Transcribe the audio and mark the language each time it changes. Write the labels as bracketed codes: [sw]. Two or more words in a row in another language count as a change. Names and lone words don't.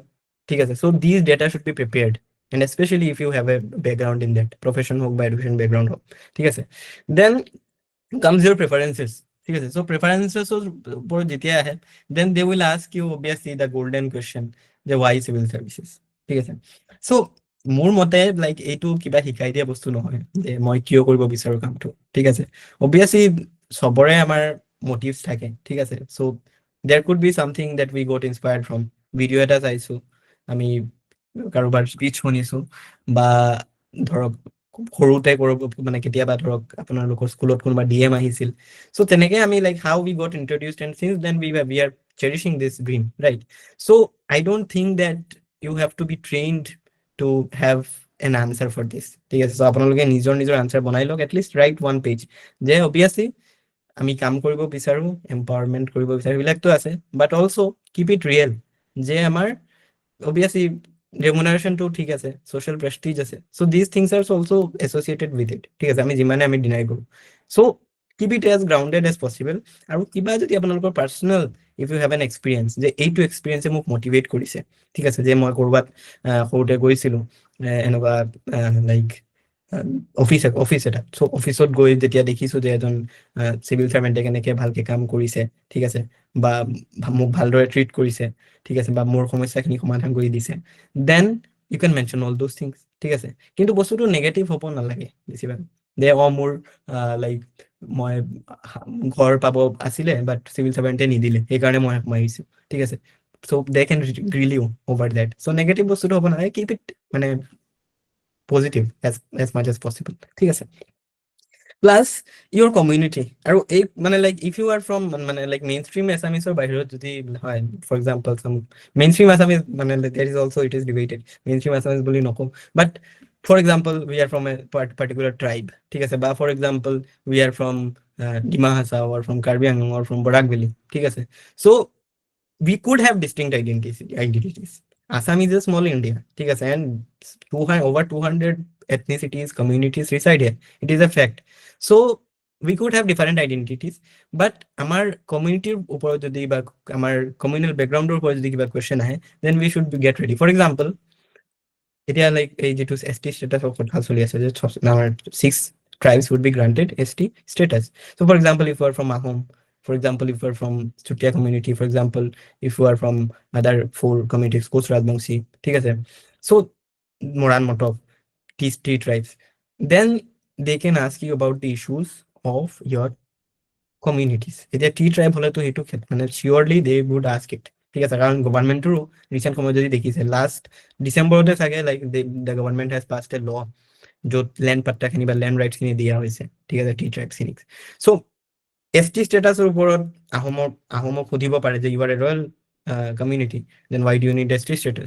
[as] ঠিক আছে, [en] so this data should be prepared, and especially if you have a background in that, [as] প্ৰফেশ্যন হওক বা এডুকেশ্যন বেকগ্ৰাউণ্ড হওক। ঠিক আছে, [en] দেন comes your preferences। [as] ঠিক আছে, চ' প্ৰেফাৰেঞ্চেছৰ ওপৰত যেতিয়া আহে, [en] then they will ask you obviously the golden question, যে why civil services। [as] ঠিক আছে, চ' মোৰ মতে লাইক এইটো কিবা শিকাই দিয়া বস্তু নহয় যে মই কিয় কৰিব বিচাৰো কামটো। ঠিক আছে, অবভিয়াছলি চবৰে আমাৰ মটিভছ থাকে। ঠিক আছে, চ' [en] there could be something that we got inspired from video' [as] এটা চাইছো, আমি কাৰোবাৰ স্পীচ শুনিছো, বা ধৰক সৰুতে মানে কেতিয়াবা ধৰক আপোনালোকৰ স্কুলত কোনোবা DM আহিছিল। [en] চ' তেনেকে আমি লাইক how we got introduced, and since then we are cherishing this dream, right? So I don't think that you have to be trained to have an answer for this। [as] ঠিক আছে, চ' আপোনালোকে নিজৰ নিজৰ আনচাৰ বনাই লওক, [en] atleast write one page, [as] যে অবভিয়াছলি আমি কাম কৰিব বিচাৰো, এম্পাৱাৰমেণ্ট কৰিব বিচাৰো, এইবিলাকতো আছে, [en] but also keep it real, [as] যে আমাৰ [en] obviously remuneration to [as] ঠিক আছে, [en] social prestige আছে, so these things are also associated with it। [as] ঠিক আছে, আমি যিমানে আমি ডিনাই কৰো, [en] so keep it as grounded as possible। [as] আৰু কিবা যদি আপোনালোকৰ পাৰ্চনেল, [en] if you have an experience, [as] যে এইটো এক্সপিৰিয়েঞ্চে মোক মোটিভেট কৰিছে, ঠিক আছে, যে মই কৰবাত সৰুতে গৈছিলো এনেকুৱা লাইক অফিচ এটা, চ' অফিচত গৈ যেতিয়া দেখিছো যে এজন চিভিল চাৰ্ভেণ্টে কেনেকে ভালকে কাম কৰিছে, ঠিক আছে, বা মোক ভালদৰে ট্ৰিট কৰিছে, ঠিক আছে, বা মোৰ সমস্যাখিনি সমাধান কৰি দিছে, [en] then you can mention all those things. [as] ঠিক আছে, কিন্তু বস্তুটো নেগেটিভ হ'ব নালাগে বেছিভাগ, যে মোৰ লাইক মই ঘৰ পাব আছিলে বাট চিভিল চাৰ্ভেণ্টে নিদিলে, সেইকাৰণে মই আহিছো। ঠিক আছে, [en] so they can grill you over that. চ' [as] নেগেটিভ বস্তুটো হ'ব নালাগে, [en] keep it মানে পজিটিভ as much as possible। [as] ঠিক আছে, [en] plus your community. আৰু এই মানে লাইক if you are from মানে লাইক মেইন ষ্ট্ৰীম [as] এছামিছৰ বাহিৰত যদি হয়, [en] for example some main stream Assamese, মানে there is also it is debated main stream Assamese [as] বুলি নকওঁ, [en] but for example we are from a particular tribe. [as] ঠিক আছে, [en] বা for example we are from Dima Hasao, or from Karbi Anglong, or from Barak Valley. [as] ঠিক আছে, [en] চ' we could have distinct identities। Assam is a small India, [as] ঠিক আছে, [en] and over 200 ethnicities, communities reside here, it is a fact। So we could have different identities, but [as] আমাৰ কমিউনিটিৰ ওপৰত যদি বা আমাৰ কমিউনেল বেকগ্ৰাউণ্ডৰ ওপৰত যদি কিবা কুৱেশ্যন আহে, [en] then we should get ready। For example, [as] এতিয়া লাইক এই যিটো ST ষ্টেটাছৰ কথা চলি আছে, যে আমাৰ [en] 6 tribes would be granted ST status। So for example, if you are from Ahom, for example, if you are from Chutia community, for example, if you are from other 4 communities, Koch Rajbangshi, [as] ঠিক আছে, [en] so Moran Motov, these 3 tribes, then they can ask you about the issues of your communities। [as] এতিয়া টি ট্ৰাইব হলেতো সেইটো মানে [en] surely they would ask it. [as] ঠিক আছে, কাৰণ গভৰ্ণমেণ্টৰো ৰিচেণ্ট সময়ত যদি দেখিছে, লাষ্ট ডিচেম্বৰতে চাগে লাইক [en] the government has passed a law [as] য'ত লেণ্ড পাট্টাখিনি বা লেণ্ড ৰাইটছখিনি দিয়া হৈছে। ঠিক আছে, টি ট্ৰাইবখিনিক। চ' ST ষ্টেটাছৰ ওপৰত আহোমক সুধিব পাৰে যে [en] you are a royal community, then why do you need ST status.